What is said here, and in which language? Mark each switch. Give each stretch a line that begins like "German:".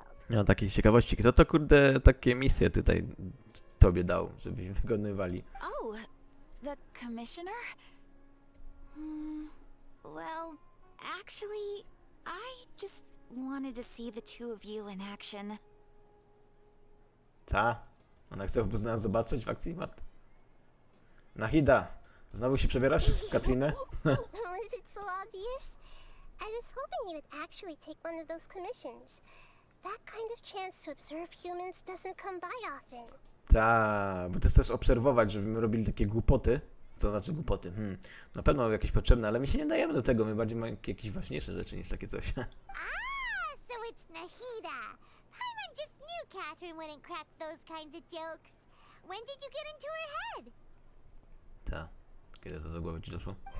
Polish: No, takiej ciekawości, kto to kurde takie misje tutaj tobie dał, żebyś wykonywali?
English: Oh, the commissioner? Well, actually, I just wanted to see the two of you in action.
Polish: Ta? Ona chce nas zobaczyć w akcji, Mat? Nahida, znowu się przebierasz, Katrinę?
English: Was it so obvious? I was hoping you would actually take one of those commissions. That kind of chance to observe humans doesn't come by often.
Polish: Ta, bo to chcesz obserwować, żebyśmy robili takie głupoty. Co znaczy głupoty? Na pewno jakieś potrzebne, ale my się nie dajemy do tego, my bardziej mamy jakieś ważniejsze rzeczy niż takie coś.
English: So it's Nahida. Paimon just knew Catherine wouldn't crack those kinds of jokes. When did you get into her head?
Polish: Ta, kiedy to do głowy ci doszło?